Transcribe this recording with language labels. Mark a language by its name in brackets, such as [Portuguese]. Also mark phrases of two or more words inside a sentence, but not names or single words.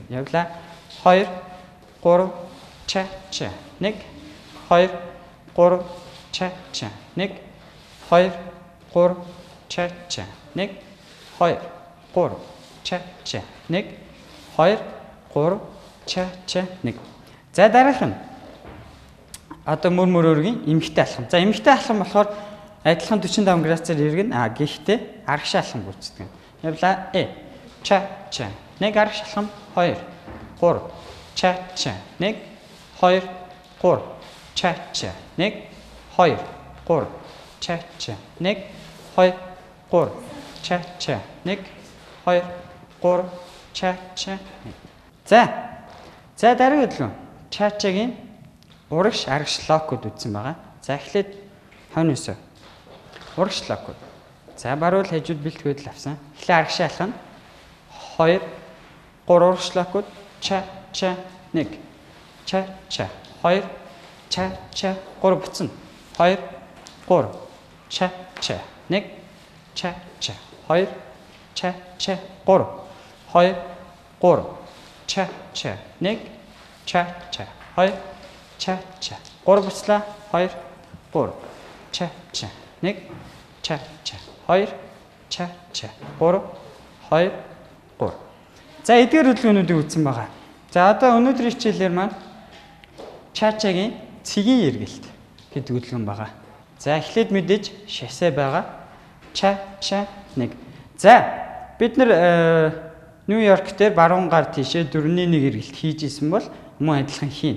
[Mongolian] Явлаа 2 3 ча 1 2 3 ча 1 2 3 ча 1 2 3 ча 1 2 3 ча 1. За дараах нь одоо мөрөөргийн эмэгтэй алхам. За эмэгтэй алхам болохоор адилхан 45 градусаар эргэн гэхдээ аргач алхам гүйцэтгэв. Явлаа ча 1 аргач алхам 2 3 ча 1 2 3 ча 1 2 3 ча 1 2 3 ча 1 2 3 ча 1. За дараагийн хөдөлгөөн чачагийн урагш аргач локууд үзсэн байгаа. За эхлээд хойноос урагш локууд. За баруул хажууд бэлтгэл авсан. Эхлээ аргач алхана 2 3 урагш локууд ча 1 ча 2 ча 3 буцна 2 3 ча 1 ча 2 ча 3 2 3 ча 1 ча 2 ча 3 буцлаа 2 3 ча 1 ча ча 2 ча ча 3 2 3. За эдгээр хөдөлгөөнүүдийг үзсэн байгаа. За одоо өнөөдрийн хичээлээр маань чачагийн цэгийн эргэлт гэдэг хөдөлгөөн байгаа. За эхлээд мэдээж шасэ байгаа. Ча ча 1. За бид нар Нью-Йорк дээр баруун гар тийшээ 4-1 эргэлт хийж исэн бол мөн адилхан хийн.